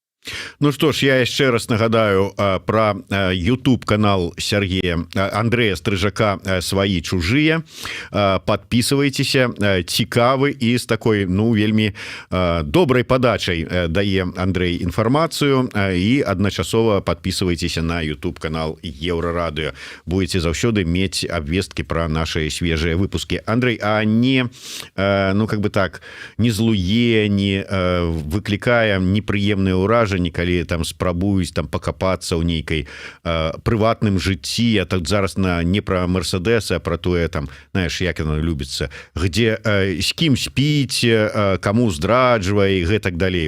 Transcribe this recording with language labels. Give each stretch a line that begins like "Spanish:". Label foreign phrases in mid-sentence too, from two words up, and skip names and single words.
Russian: Ну что ж,
Belarusian: я яшчэ раз нагадаю про YouTube канал Сергея Андрея Стрыжака «Свои чужие». Подписывайтеся, цікавы і з такой, ну, вельмі добрай подачай дае Андрей інфармацыю, і адначасова подписывайтеся на YouTube канал Еўрарадыё. Будете заўсёды мець абвесткі
Russian: про наши свежие выпуски.
Belarusian: Андрей, а не, ну,
Russian: как бы так,
Belarusian: не злуе, не выклікае непрыемныя ўражанні, калі там спрабуюць там пакапацца ў нейкай прыватным жыцці, а так зараз не пра Мерседес, а про тое там, знаешь, як яно любіцца, где з кім спіць, каму здраджвае і гэтак далей.